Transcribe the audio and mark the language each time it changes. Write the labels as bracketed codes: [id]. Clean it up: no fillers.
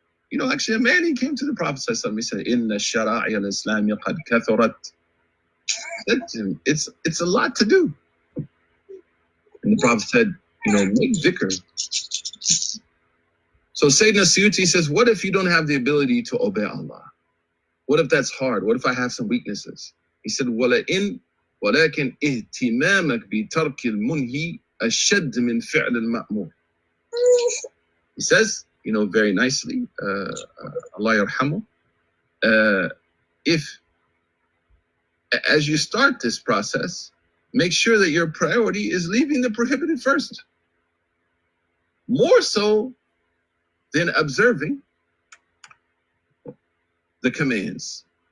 [en] You know, actually, a man, he came to the Prophet, he said, [ar] Inna shara'i al-Islam qad kathurat. [en] It's a lot to do. And the Prophet said, you know, make dhikr. So Sayyidina Suyuti says, what if you don't have the ability to obey Allah? What if that's hard? What if I have some weaknesses? He said, [ar] وَلَكِنْ اِهْتِمَامَكْ بِتَرْكِ الْمُنْهِ أَشَدْ مِنْ فِعْلِ الْمَأْمُورِ. [en] He says, you know, very nicely, [ar] Allah yarhamu, [en] if, as you start this process, make sure that your priority is leaving the prohibited first. More so than observing the commands.